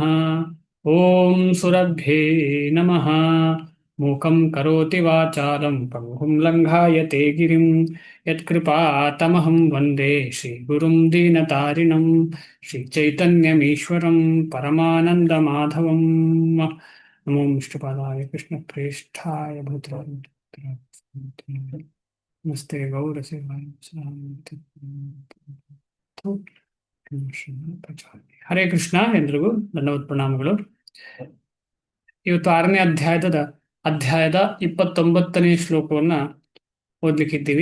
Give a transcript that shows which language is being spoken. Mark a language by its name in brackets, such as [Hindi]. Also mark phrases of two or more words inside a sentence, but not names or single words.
[Sanskrit] ಓಂ ಸುರಭ್ಯೈ ನಮಃ. ಮೂಕಂ ಕರೋತಿ ವಾಚಾಲಂ ಪಂಗುಂ ಲಂಘಾಯತೆ ಗಿರಿಂ ಯತ್ಕೃಪಾತಮಹಂ ವಂದೇ ಶ್ರೀಗುರುಂ ದೀನತಾರಿಣಂ ಶ್ರೀಚೈತನ್ಯಮೀಶ್ವರಂ ಪರಮಾನಂದಮಾಧವಂ. ನಮೋ ವಿಷ್ಣುಪಾದಾಯ ಕೃಷ್ಣಪ್ರೇಷ್ಠಾಯ ಭೂತರಾಯ ನಮಸ್ತೆ ಗೌರಸೇವಾಯ ಹರೇ ಕೃಷ್ಣ. [Kannada] ಎಲ್ರಿಗೂ ಧನ್ಯವಾದ ಪ್ರಣಾಮಗಳು. ಇವತ್ತು 6ನೇ ಅಧ್ಯಾಯದ 29ನೇ ಶ್ಲೋಕವನ್ನ ಓದ್ಲಿಕ್ಕಿದ್ದೀವಿ.